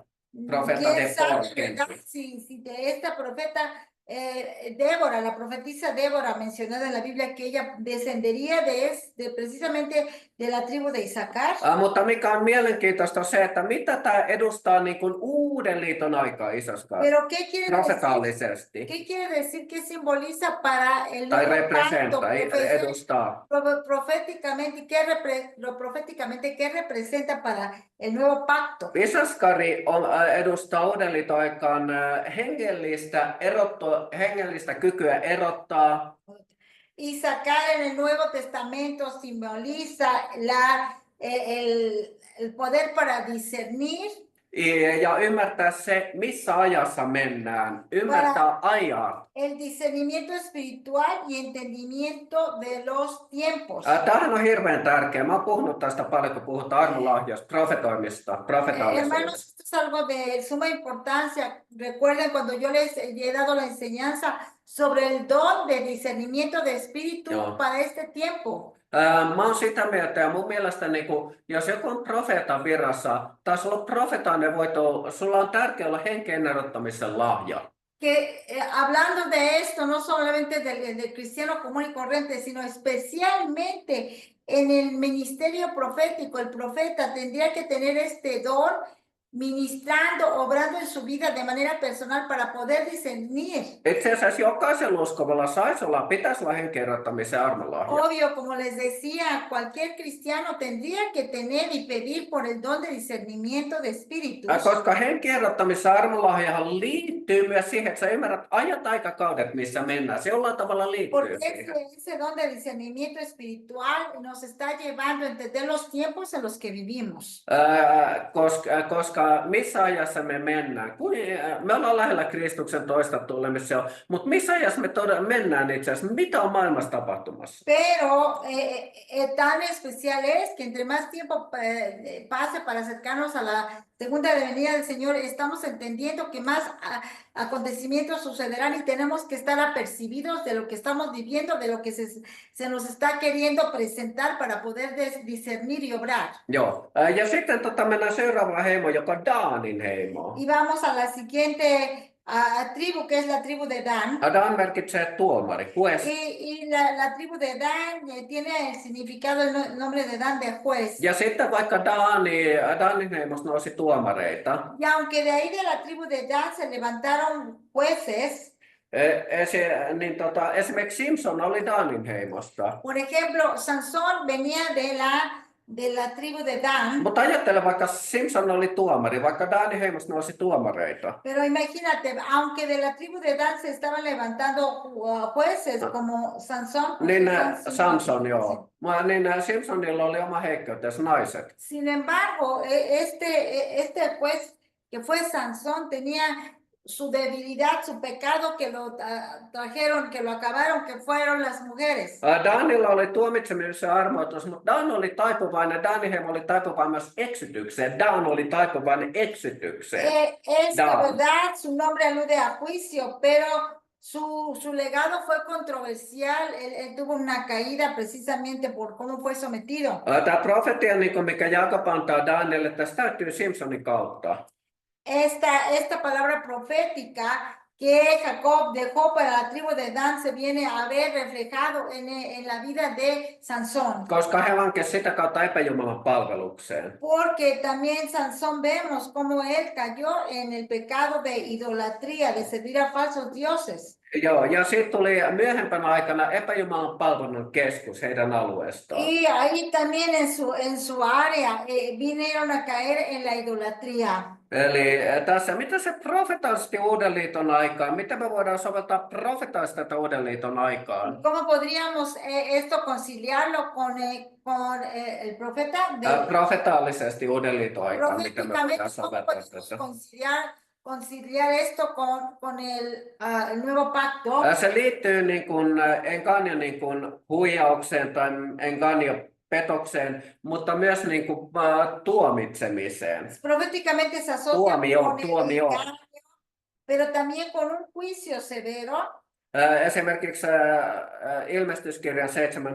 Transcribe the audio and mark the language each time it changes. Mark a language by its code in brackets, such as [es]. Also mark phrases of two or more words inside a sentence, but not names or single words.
[es] Profeta ¿Quién sabe, Debora verdad? [fi] kenties. [es] Si de esta profeta Débora, la profetisa Débora mencionada en la Biblia, que ella descendería de precisamente de la tribu de Isaacar. [fi] Mutta mikä on mielenkiintoista se, että mitä tämä edustaa niin kuin uuden liiton aikaa Isaskar [es] Pero ¿qué quiere [fi] profetaalisesti? [es] ¿Qué quiere decir? ¿Qué simboliza para el [fi] Tai [es] nuevo pacto [fi] representa, edustaa. [es] proféticamente, ¿qué representa para el nuevo pacto? [fi] Isaskari edustaa uuden liiton aikaan hengellistä kykyä erottaa. [es] Isaacar en el Nuevo Testamento simboliza el poder para discernir. [fi] Ja ymmärtää se, missä ajassa mennään. Ymmärtää ajat. [es] El discernimiento espiritual y entendimiento de los tiempos. [fi] Tämähän on hirveän tärkeää. Mä oon puhunut tästä paljon, kun puhutaan armolahjasta, profetoimista, profetaalisuudesta. [es] Hermanos, esto es algo de suma importancia. Recuerden cuando yo les he dado la enseñanza sobre el don de discernimiento de espíritu para este tiempo. [fi] Mä oon sitä mieltä, ja mun mielestä jos joku on profeetan virassa, tai sulla on profetainen voito, sulla on tärkeää olla henkeen erottamisen lahja. [es] Que hablando de esto, no solamente del cristiano común y corriente, sino especialmente en el ministerio profético, el profeta tendría que tener este don, ministrando, obrando en su vida de manera personal para poder discernir. [fi] Itse asiassa jokaisella uskovalla pitäisi olla henkeen erottamisen armolahja. [es] Obvio, como les decía, cualquier cristiano tendría que tener y pedir por el don de discernimiento de espíritus. [fi] Koska henkeen erottamisen armolahjahan liittyy myös siihen, että sä ymmärrät ajat aikakaudet, missä mennään. Se jollain tavalla liittyy [es] Porque [fi] siihen. [es] ese don de discernimiento espiritual nos está llevando a entender los tiempos en los que vivimos. [fi] Koska missä ajassa me mennään? Me ollaan lähellä Kristuksen toista tulemista, mutta missä ajassa me mennään itse asiassa? Mitä on maailmassa tapahtumassa? [es] Pero tan especial es que entre más tiempo pase para acercarnos a la segunda venida del Señor, estamos entendiendo que más acontecimientos sucederán y tenemos que estar apercibidos de lo que estamos viviendo, de lo que se nos está queriendo presentar para poder discernir y obrar. [fi] Joo. Ja sitten mennään seuraavaan heimoon, joka on Daanin heimo. [es] Y vamos a la siguiente tribu, que es la tribu de Dan. [fi] Dan merkitsee tuomari, [es] juez. Y la tribu de Dan tiene el significado, el nombre de Dan de juez. [fi] Ja sitten vaikka Danin heimosta nousi tuomareita. [es] Y aunque de ahí de la tribu de Dan se levantaron jueces, [fi] esimerkiksi Simpson oli Danin heimosta. [es] por ejemplo, Sansón venía de la tribu de Dan. [fi] Mutta ajattele, vaikka Simpson oli tuomari, vaikka Danin heimosta nousi tuomareita. [es] Pero imagínate, aunque de la tribu de Dan se estaban levantando jueces como Sansón. [fi] Niin Samson, joo. Niin Simpsonilla oli oma heikkoutensa, naiset. [es] Sin embargo, este juez que fue Sansón tenía su debilidad, su pecado que lo trajeron, que lo acabaron, que fueron las mujeres. [fi] Danilla oli tuomitsemisen armoitus, mutta Dan oli taipuvainen, Danin heimo oli taipuvainen myös eksytykseen. Dan oli taipuvainen eksytykseen. [es] La verdad, su nombre alude a juicio, pero su legado fue controversial. Él tuvo una caída precisamente por cómo fue sometido. [fi] Tämä profetia, mikä Jaakob antaa Danille, tästä täytyy Simpsonin kautta. [es] Esta palabra profética que Jacob dejó para la tribu de Dan se viene a ver reflejado en la vida de Sansón. [fi] Koska he lankesivat sitä kautta epäjumalan palvelukseen. [es] Porque también Sansón vemos cómo él cayó en el pecado de idolatría, de servir a falsos dioses. [fi] Joo, ja sitten tuli myöhempänä aikana epäjumalan palvelun keskus heidän alueestaan. [es] Y ahí también en su área vinieron a caer en la idolatría. [fi] Eli tässä, mitä se profetaalisesti Uuden liiton aikaan, miten me voidaan soveltaa profetaalista tätä Uuden liiton aikaan? [es] ¿Cómo podríamos esto conciliarlo con el profeta? [fi] Profetaalisesti Uuden liiton aikaan, miten me [es] Proféticamente, [fi] voidaan [es] ¿cómo [fi] soveltaa [es] podemos [fi] tässä? [es] conciliar esto con el nuevo pacto? [fi] Se liittyy niin kuin, enkä niin kuin huijaukseen tai enkä petokseen, mutta myös niin kuin, tuomitsemiseen. [es] Proféticamente se asocia con el engaño, pero también con un juicio severo. [fi] Esimerkiksi ilmestyskirjan 7.